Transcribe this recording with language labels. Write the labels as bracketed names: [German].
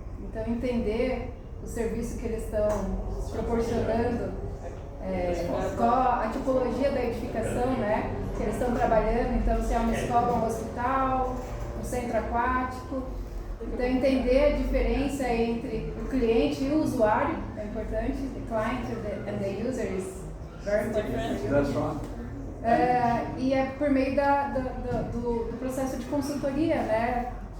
[Portuguese] Então, entender o serviço que eles estão proporcionando, qual a tipologia da edificação, né, que eles estão trabalhando. Então, se é uma escola, um hospital, um centro aquático. Então, entender a diferença entre o cliente e o usuário é importante. [English] The client and the user is very important. That's right. [Portuguese] E é por meio do processo de consultoria, né?